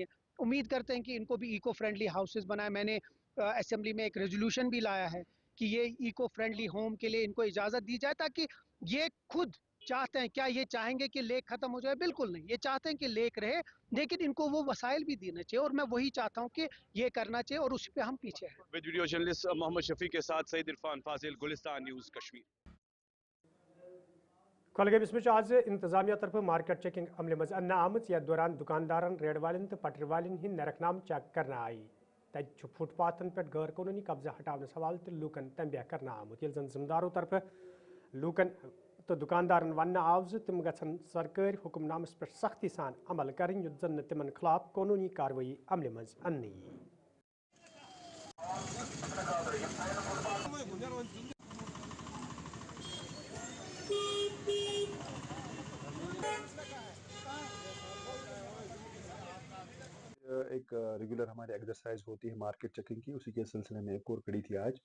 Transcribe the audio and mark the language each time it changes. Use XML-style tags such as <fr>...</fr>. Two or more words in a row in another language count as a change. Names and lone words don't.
<ur>امید کرتے ہیں کہ ان کو بھی</ur> <en>eco friendly houses</en> <ur>بنائے. میں نے اسمبلی میں ایک ریزولوشن بھی لایا ہے کہ یہ</ur> <en>eco friendly home</en> <ur>کے لیے ان کو اجازت دی جائے، تاکہ یہ خود چاہتے ہیں. کیا یہ چاہیں گے کہ لیک ختم ہو جائے؟ بالکل نہیں. یہ چاہتے ہیں کہ لیک رہے، لیکن ان کو وہ وسائل بھی دینا چاہیے، اور میں وہی چاہتا ہوں کہ یہ کرنا چاہیے، اور اس پہ ہم پیچھے ہیں. ویڈیو جرنلسٹ محمد شفیع کے ساتھ سعید عرفان فاضل، گلستان نیوز کشمیر.</ur> <ks>کۄلگٲمِس منٛز چھُ آز انتظامیہ طرفہٕ</ks> <en>market checking</en> <ks>عملہِ منٛز اننہٕ آمٕژ یتھ دوران دُکاندارن، ریڈ والٮ۪ن تہٕ پٹرِ والٮ۪ن ہٕنٛدۍ نرخ نامہٕ چیک کرنہٕ آیہِ. تتہِ چھُ فُٹ پاتھن پٮ۪ٹھ غٲر قونوٗنی قبضہٕ ہٹاونس حوالہٕ تہِ لوٗکن تنبیہ کرنہٕ آمُت، ییٚلہِ زن ذمہٕ طرفہٕ لوٗکن تہٕ دُکاندارن وننہٕ آو زِ تِم گژھن سرکٲرۍ حُکم نامس پٮ۪ٹھ سختی سان عمل کرٕنۍ یُتھ زن نہٕ تِمن خٕلاف قونوٗنی کاروٲیی عملہِ منٛز اننہٕ یِیہِ.</ks> <ur>ایک ریگولر ہماری ایکسرسائز ہوتی ہے</ur> <en>market checking</en> <ur>کی، اسی کے سلسلے میں ایک اور کڑی تھی آج.</ur>